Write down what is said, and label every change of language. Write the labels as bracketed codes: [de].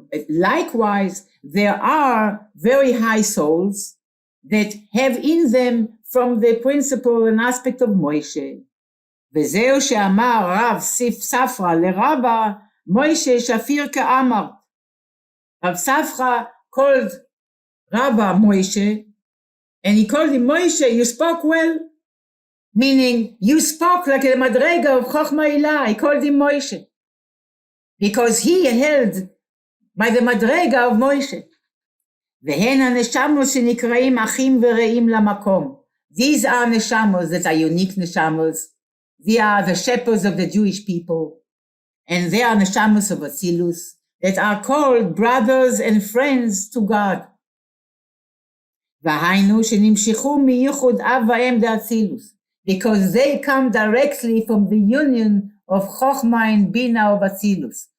[en] Likewise, there are very high souls that have in them from the principle and aspect of Moshe. [he] וזהו שאמר רב ספרא לרבא, Moshe Shafir Ka'amar. [en] Rav Safra called Rabba Moshe, and he called him Moshe, you spoke well, meaning you spoke like a madrega of Chokhmah Ilah. He called him Moshe, because he held by the madrega of Moshe. [he] והן הנשמות שנקראים אחים ורעים למקום. [en] These are neshamos that are unique neshamos. They are the shepherds of the Jewish people. And they are neshamos of Atzilus that are called brothers and friends to God. [he] והיינו שנמשכו מייחוד אב ואם דאצילוס, [en] because they come directly from the union of Chokhmah and Bina of Atzilus.